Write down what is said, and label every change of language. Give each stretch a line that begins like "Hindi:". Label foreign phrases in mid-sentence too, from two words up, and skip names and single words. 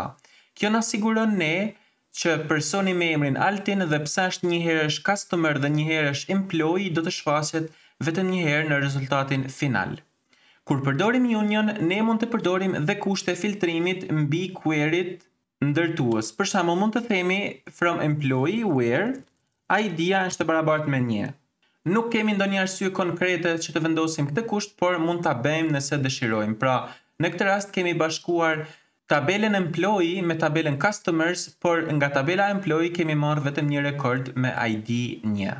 Albanian: Kjo na siguron ne që personi me emrin Altin dhe pse është një herë është customer dhe një herë është employee do të shfaqet vetëm një herë në rezultatin final. Kur përdorim union, ne mund të përdorim dhe kushte filtrimit mbi query-t ndërtues. Për shembull, mund të themi
English: from employee
Albanian: where ID-ja është e barabartë me 1. Nuk kemi ndonjë arsye konkrete që të vendosim këtë kusht, por mund ta bëjmë nëse dëshirojmë. Pra, në këtë rast kemi bashkuar tabelën employee me tabelën customers, por nga tabela employee kemi marrë vetëm një rekord me ID 1.